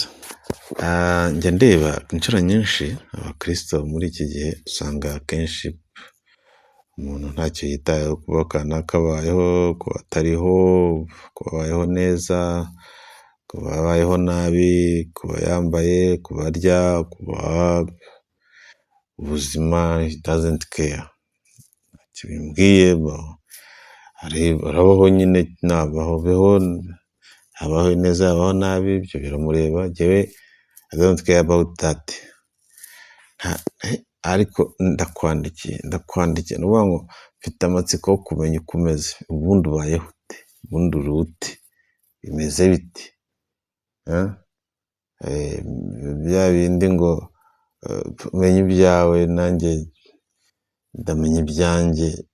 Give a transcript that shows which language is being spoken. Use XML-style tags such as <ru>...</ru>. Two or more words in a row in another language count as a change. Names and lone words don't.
<rw>Njya ndeba inshuro nyinshi abakristo muri iki gihe, usanga akenshi umuntu ntacyo yitayeho, kuba kanaka abayeho, kuba atariho, kuba abayeho neza, kuba abayeho nabi, kuba yambaye, kuba arya, kuba ubuzima,</rw> <en>he doesn't care.</en> <rw>Ntacyo bimbwiye, arabaho nyine, abaho neza, abaho nabi, ibyo biramureba.</rw> <en>Njyewe I don't care about that.</en> <rw>Ariko ndakwandikiye, ni ukuvuga ngo mfite amatsiko yo kumenya uko umeze, ubundi ubayeho ute, ubundi uri ute, bimeze biti. Bya bindi ngo umenye ibyawe, nanjye ndamenya ibyanjye.</rw>